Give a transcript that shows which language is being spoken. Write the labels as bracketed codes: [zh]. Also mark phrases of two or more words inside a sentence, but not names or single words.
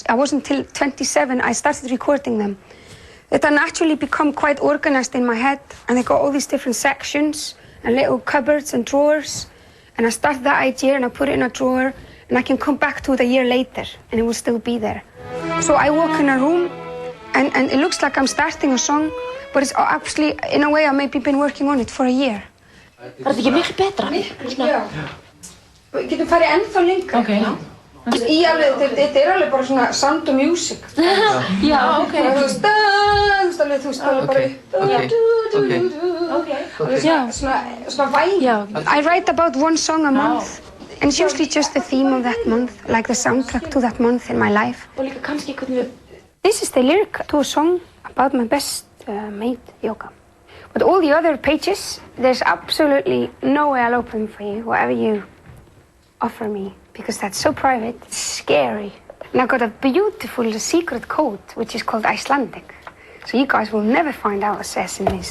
[en] I wasn't till 27 I started recording them. That I naturally become quite organized in my head, and I got all these different sections and little cupboards and drawers, and I start that idea and I put it in a drawer, and I can come back to it a year later and it will still be there. So I walk in a room and it looks like I'm starting a song, but it's actually, in a way, I've maybe been working on it for a year. [is] Var þetta ekki miklu betra? Já. Við getum farið ennþá lengra. [en] Okay. [is] Þetta alveg bara svona [en] sound of music. [is] Já, ok. Þú veist alveg bara svona væg. [en] I write about one song a month. And it's usually just the theme of that month, like the soundtrack to that month in my life. [is] Og líka kannski hvernig við... [en] This is the lyric to a song about my best mate, Yoga. But all the other pages, there's absolutely no way I'll open for you, whatever you offer me, because that's so private, it's scary. And I've got a beautiful secret code, which is called Icelandic. So you guys will never find out what it says in this.